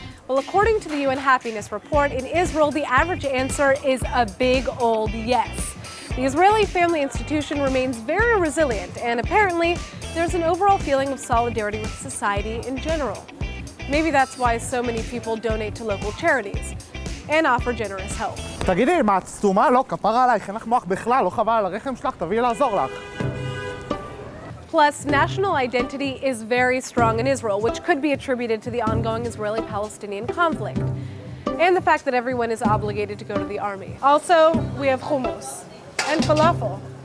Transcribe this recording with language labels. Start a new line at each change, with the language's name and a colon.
English: Well, according to the UN Happiness Report, in Israel, the average answer is a big old yes. The Israeli family institution remains very resilient, and apparently, there's an overall feeling of solidarity with society in general. Maybe that's why so many people donate to local charities and offer generous help.
Hebrew: תגידי, מה, את סתומה? לא, כפרה עלייך, אין לך מוח בכלל, לא חבל על הרחם שלך, תביאי לעזור לך.
English: Plus, national identity is very strong in Israel, which could be attributed to the ongoing Israeli-Palestinian conflict, and the fact that everyone is obligated to go to the army. Also, we have hummus and falafel.